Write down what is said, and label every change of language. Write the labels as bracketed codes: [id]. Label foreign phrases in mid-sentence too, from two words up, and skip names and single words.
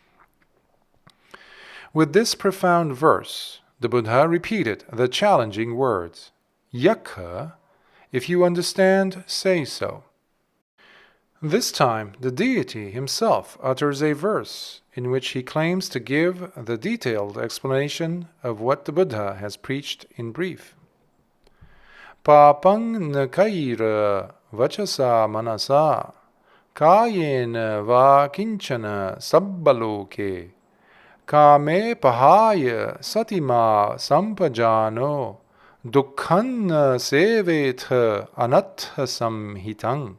[en] With this profound verse, the Buddha repeated the challenging words, Yakha, if you understand, say so. This time, the deity himself utters a verse in which he claims to give the detailed explanation of what the Buddha has preached in brief. [pi] Papang nakaira vachasa manasa kayena va kinchana sabbaloke kame pahaya satima sampajano dukkhanna sevetha anattha samhitang.